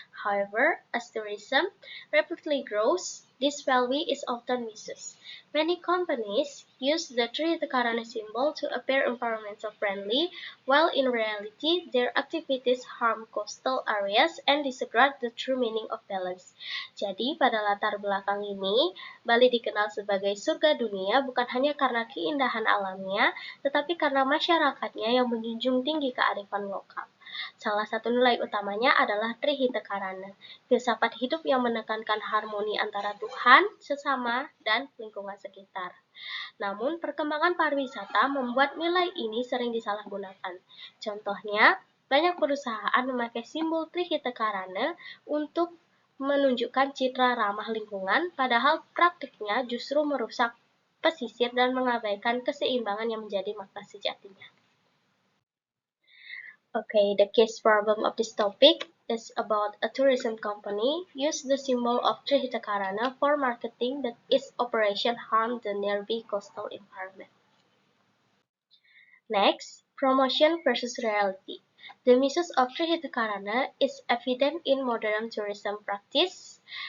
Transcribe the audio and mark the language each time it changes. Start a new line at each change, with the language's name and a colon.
English: However, as tourism rapidly grows, this value is often misused. Many companies use the Trihita Karana symbol to appear environmental friendly, while in reality their activities harm coastal areas and disregard the true meaning of balance.
Indonesian: Jadi, pada latar belakang ini, Bali dikenal sebagai surga dunia bukan hanya karena keindahan alamnya, tetapi karena masyarakatnya yang menjunjung tinggi kearifan lokal. Salah satu nilai utamanya adalah Trihita Karana, filsafat hidup yang menekankan harmoni antara Tuhan, sesama, dan lingkungan sekitar. Namun, perkembangan pariwisata membuat nilai ini sering disalahgunakan. Contohnya, banyak perusahaan memakai simbol Trihita Karana untuk menunjukkan citra ramah lingkungan, padahal praktiknya justru merusak pesisir dan mengabaikan keseimbangan yang menjadi makna sejatinya.
English: Okay, the case problem of this topic is about a tourism company used the symbol of Trihita Karana for marketing that its operation harmed the nearby coastal environment. Next, promotion versus reality. The misuse of Trihita Karana is evident in modern tourism practice.